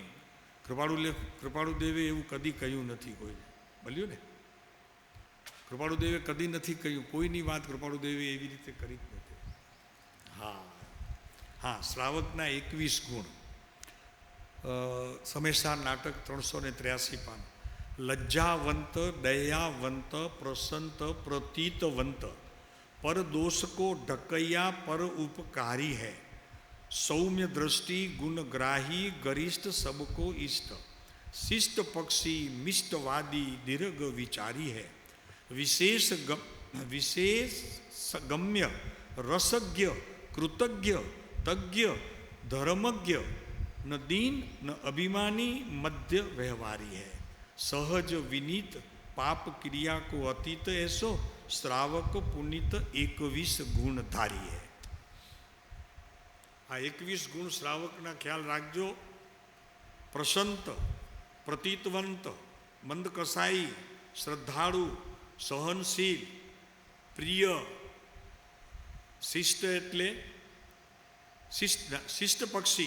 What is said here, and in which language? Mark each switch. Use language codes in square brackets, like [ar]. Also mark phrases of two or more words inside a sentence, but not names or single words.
[gu] કૃપાળુદેવે એવું કદી કહ્યું નથી કોઈને. બોલ્યું ને, કૃપાળુદેવે કદી નથી કહ્યું, કોઈની વાત કૃપાળુદેવે એવી રીતે કરી જ નથી. હા, શ્રાવકના 21 ગુણ, સમયસાર નાટક 383 પાન. [hi] लज्जावंत, दयावंत, प्रसंत, प्रतीतवंत, पर दोष को ढकैया पर उपकारी है, सौम्य दृष्टि गुणग्राही गरिष्ठ सबको इष्ट, शिष्ट पक्षी मिष्टवादी दीर्घ विचारी है, विशेष गम्य रसज्ञ कृतज्ञ तज्ञ धर्मज्ञ न दीन न अभिमानी मध्य व्यवहारी है, सहज विनीत पाप क्रिया को अतीत ऐसो श्रावक पुनित 21 गुण धारी है. [gu] આ 21 ગુણ શ્રાવકના ખ્યાલ રાખજો. પ્રસંત, પ્રતીતવંત, મંદકસાઈ, શ્રદ્ધાળુ, સહનશીલ, પ્રિય, શિષ્ટ એટલે શિષ્ટ પક્ષી.